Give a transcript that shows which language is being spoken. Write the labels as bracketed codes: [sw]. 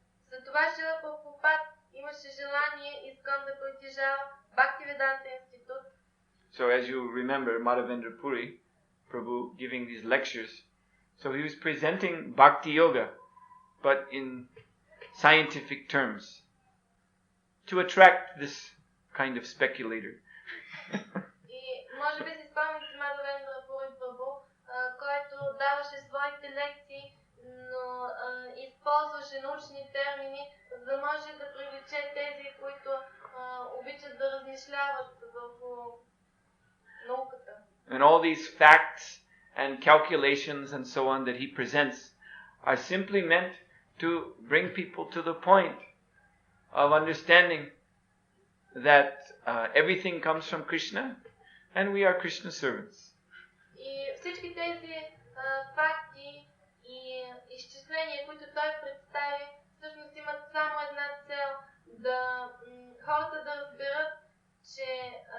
[bg] Затова Шрила Прабхупад имаше желание ISKCON да притежава Бхактиведанта институт. [en] So, as you remember, Madhavendra Puri Prabhu giving these lectures, so he was presenting Bhakti Yoga, but in scientific terms, to attract this kind of speculator. [bg] И може би си спомняте Мадhavendra Puri Prabhu, който даваше своите лекции, но използваше научни термини, за да може да привлече тези, които обичат да размишляват върху науката. [en] And all these facts and calculations and so on that he presents are simply meant to bring people to the point of understanding that everything comes from Krishna and we are Krishna's servants. [bg] И всички тези факти и изчисления, които той представи, всъщност имат само една цел, да хората да разберат, че